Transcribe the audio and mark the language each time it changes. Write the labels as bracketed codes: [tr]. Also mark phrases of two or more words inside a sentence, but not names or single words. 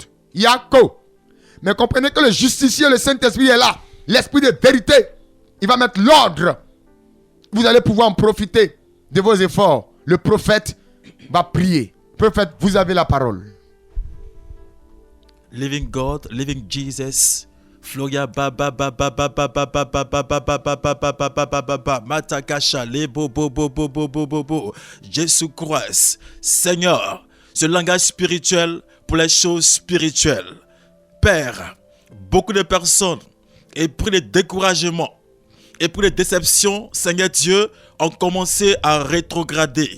[fr] Yako. Mais comprenez que le justicier, le Saint-Esprit est là. L'Esprit de vérité. Il va mettre l'ordre. Vous allez pouvoir en profiter de vos efforts. Le prophète va prier. Prophète, vous avez la parole. [en] Living God, living Jesus. Floria baba baba baba baba baba baba baba baba matakasha lebo bo bo bo bo bo bo bo. [fr] Jésus Christ, Seigneur, ce langage spirituel pour les choses spirituelles. Père, beaucoup de personnes et pris de découragement et pris de déception, Seigneur Dieu, ont commencé à rétrograder.